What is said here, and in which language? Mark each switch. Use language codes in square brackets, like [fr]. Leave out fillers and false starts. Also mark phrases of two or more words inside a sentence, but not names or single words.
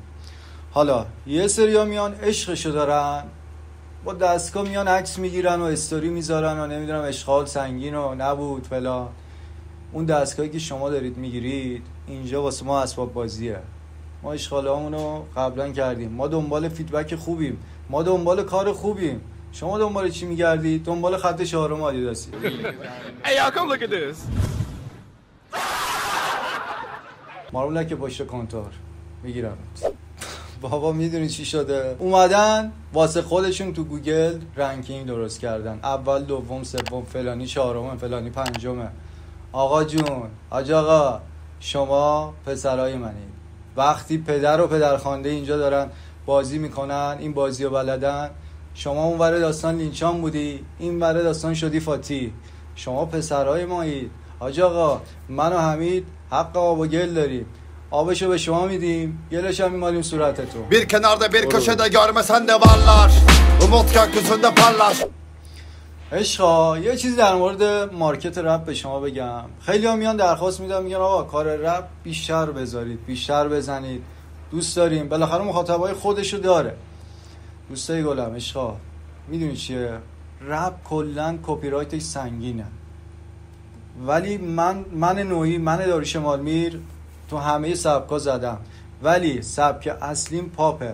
[fa] حالا یه سری‌ها میان عشقشو دارن، با دستگاه میان عکس میگیرن و استوری میذارن و نمیدونم اشغال سنگین و نبود فلان. اون دستگاهی که شما دارید میگیرید اینجا واسه ما اسباب بازیه. ما اشغالامون رو قبلا کردیم، ما دنبال فیدبک خوبیم، ما دنبال کار خوبیم. شما دنبال چی میگردید؟ دنبال خط چهارم آدیداسی. [en] Hey y'all come look at this. [fa] مارمولک پشت کنتور میگیرم. بابا میدونی چی شده؟ اومدن واسه خودشون تو گوگل رنکینگ درست کردن، اول، دوم، سوم، فلانی چهارم، فلانی پنجمه. آقا جون، آقا شما پسرای منید. وقتی پدر و پدرخوانده اینجا دارن بازی میکنن، این بازی رو بلدن، شما اون ور داستان لینچان بودی، این ور داستان شدی فاتی. شما پسرای مایید. آقا من و حمید حق آب و گل داریم، آبشو به شما میدیم، گلش هم میمالیم صورتتون. [tr] Bir kenarda bir köşede görmesen de varlar. Umut gökyüzünde parlar. [fa] عشقا یه چیزی در مورد مارکت رپ به شما بگم. خیلی ها میان درخواست میدن، میگن آقا کار رپ بیشتر بذارید، بیشتر بزنید، دوست داریم. بالاخره مخاطبای خودشو داره. دوستای گلم، عشقا میدونی چیه؟ رپ کلن کپی رایتش سنگینه، ولی من نوعی، من داریوش مالمیر تو همه سبکا زدم، ولی سبک اصلیم پاپه.